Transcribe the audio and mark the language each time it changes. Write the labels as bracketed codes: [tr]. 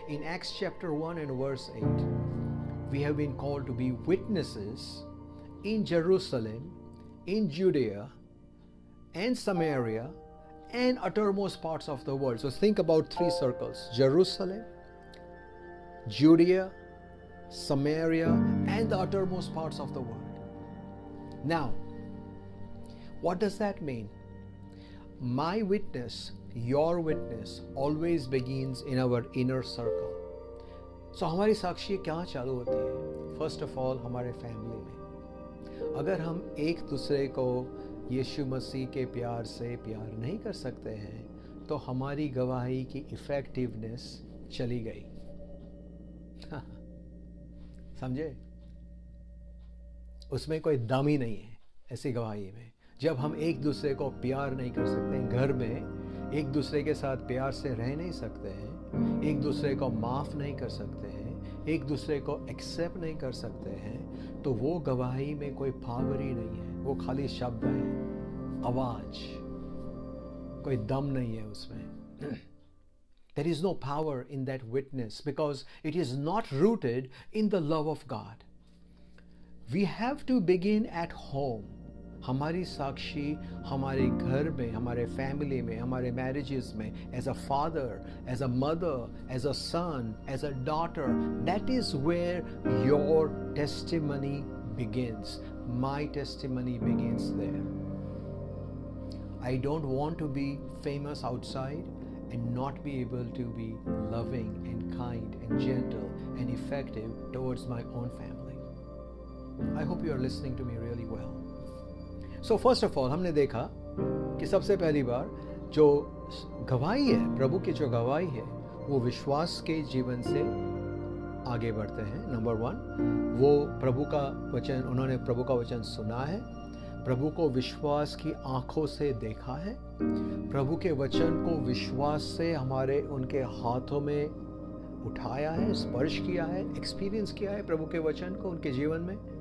[en] In Acts chapter 1 and verse 8, we have been called to be witnesses in Jerusalem, in Judea, and Samaria, and uttermost parts of the world. So think about 3 circles: Jerusalem, Judea, Samaria, and the uttermost parts of the world. Now, what does that mean? My witness, your witness, always begins in our inner circle. [hi] So हमारी साक्षी कहाँ चालू होती है? [en] First of all, [hi] हमारे family में. अगर हम एक दूसरे को यीशु मसीह के प्यार से प्यार नहीं कर सकते हैं तो हमारी गवाही की इफेक्टिवनेस चली गई. समझे? उसमें कोई दम ही नहीं है ऐसी गवाही में. जब हम एक दूसरे को प्यार नहीं कर सकते हैं, घर में एक दूसरे के साथ प्यार से रह नहीं सकते हैं, एक दूसरे को माफ़ नहीं कर सकते हैं, एक दूसरे को एक्सेप्ट नहीं कर सकते हैं, तो वो गवाही में कोई पावर ही नहीं है. वो खाली शब्द है, आवाज, कोई दम नहीं है उसमें. [en] There is no power in that witness because it is not rooted in the love of God. We have to begin at home. [hi] हमारी साक्षी हमारे घर में, हमारे फैमिली में, हमारे मैरिजेस में, [en] As a father, as a mother, as a son, as a daughter, that is where your testimony begins. My testimony begins there. I don't want to be famous outside and not be able to be loving and kind and gentle and effective towards my own family. I hope you are listening to me really well. So first of all, [hi] हमने देखा कि सबसे पहली बार जो गवाही है, प्रभु की जो गवाही है, वो विश्वास के जीवन से आगे बढ़ते हैं. नंबर 1, वो प्रभु का वचन, उन्होंने प्रभु का वचन सुना है, प्रभु को विश्वास की आंखों से देखा है, प्रभु के वचन को विश्वास से हमारे उनके हाथों में उठाया है, स्पर्श किया है, एक्सपीरियंस किया है प्रभु के वचन को उनके जीवन में.